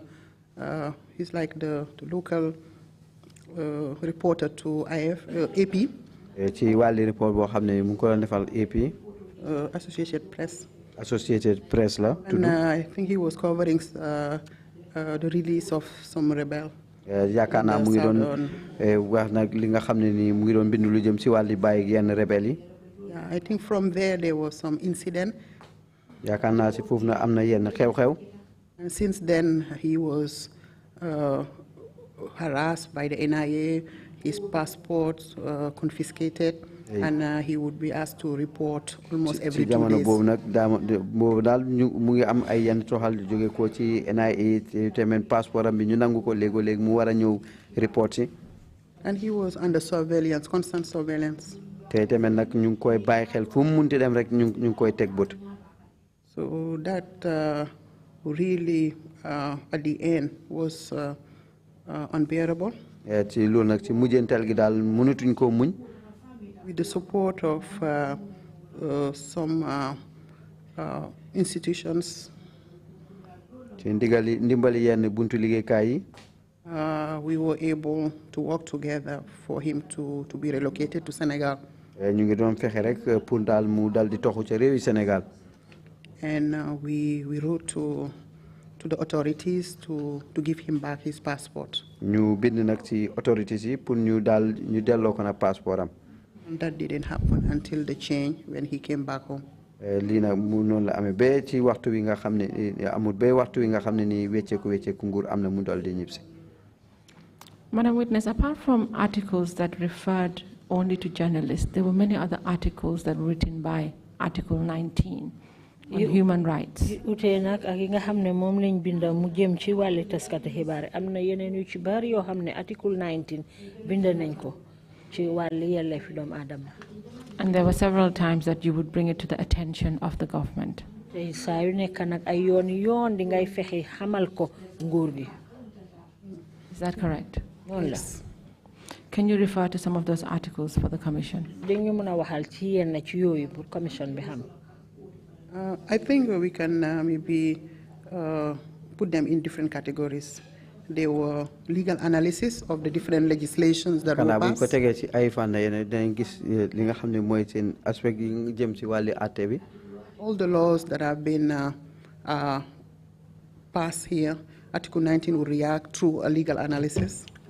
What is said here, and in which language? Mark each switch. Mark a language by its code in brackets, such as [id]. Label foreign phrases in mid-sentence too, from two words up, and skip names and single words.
[en] He's like the local reporter to AP. AP. Associated Press. [wo] Associated Press la. [en] And I think he was covering the release of some rebel. [wo] Yaakaar naa mu ngi doon wax nag li nga xam ne ni mu ngi doon bind lu jëm ci wàlli bàyyi yenn rebel yi. [en] I think from there was some incident. [wo] Yaakaar naa ci foofu na am na yenn xew-xew. [en] And since then he was harassed by the NIA, his passport confiscated, and he would be asked to report almost every 2 days. [wo] boobu nag boobu daal mu ngi am ay yenn toxal jóge ko ci NIA te passeport am bi ñu nangu ko léegi mu war a ñëw report si. [en] And he was under surveillance, constant surveillance. [wo] te tamit nag ñu ngi koy bàyyi xel fu mu munti dem rek ñu ngi koy teg bët. [en] So that really at the end was unbearable. [wo] ci loolu nag ci mujjantal gi daal mënatuñ koo muñ. [en] With the support of some institutions. [wo] ci ndimbali yenn buntu liggéeykaay yi. [en] We were able to work together for him to be relocated to Senegal. [wo] ñu ngi doon fexe rek pour daal mu dal di toxu ca réewi Sénégal. [en] And we wrote to the authorities to give him back his passport. [wo] ñu bind nag ci authorities yi pour ñu delloo ko nag passeport am. [en] And that didn't happen until the change when he came back home. [wo] lii nag mu noonu la amee ba ci waxtu wi nga xam ne amul ba waxtu wi nga xam ne nii wecceeku nguur am na mu dal di ñibbisi. [en] Madam Witness, apart from articles that referred only to journalists, there were many other articles that were written by Article 19 on human rights. [wo] Ute nak ak yi nga xamne mom lañ binda mu jëm ci wàlli taskati xibaar amna yeneen yu ci bari yoo xam ne Article 19 binda nañ ko ci wàlli yelleefi doomu aadama. [en] And there were several times that you would bring it to the attention of the government. [wo] Te saa yu nekk nag ay yoon di ngay fexe xamal ko nguur gi. [en] Is that correct? Yes. Can you refer to some of those articles for the Commission? [wo] Dañu mëna waxal ci yenn ci yooyu pour Commission bi xam. [en] I think we can maybe put them in different categories. there were legal analysis of the different legislations that were passed. All the laws that have been passed here, Article 19 will react through a legal analysis.